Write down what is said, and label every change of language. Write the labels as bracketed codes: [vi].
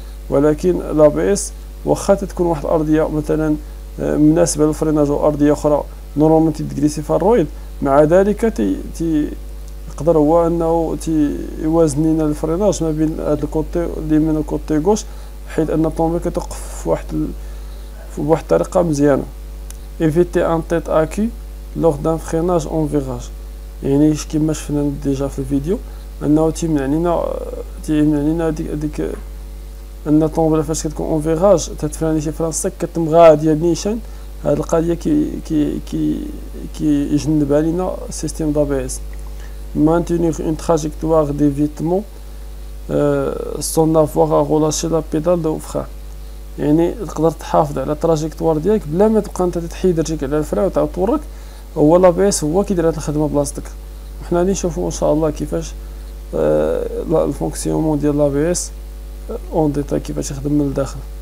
[ar] ولكن لابيس واخا تكون واحد الارضيه مثلا مناسبه للفريناج وارضيه اخرى نورمالمون تيجليسي فيها الرويض، مع ذلك يقدر هو انه يوازن لنا الفريناج ما بين هذا الكوتي اليمين والكوتي غوش، حيث ان الطوموبيل كتوقف في واحد الطريقه مزيانه. [fr] éviter un tête à queue lors d'un freinage en virage. [ar] يعني كما شفنا ديجا في الفيديو انه تيمنع لينا ديك ان الطوموبيل فاش كتكون اون فيراج تتفراني شي فران سك كتمغاديه نيشان. هاد القضيه كي يجنب علينا سيستيم دابيس. [fr] maintenir une trajectoire d'évitement sans avoir à relâcher la pédale de frein. [ar] يعني تقدر تحافظ على التراجيكتوار ديالك بلا ما تبقى انت تحيد رجلك على الفرا وتعاود تورك، هو لابيس هو كيدير هاد الخدمه بلاصتك. وحنا غادي نشوفوا ان شاء الله كيفاش الفونكسيونمون ديال لابيس اون ديتاي كيفاش يخدم من الداخل.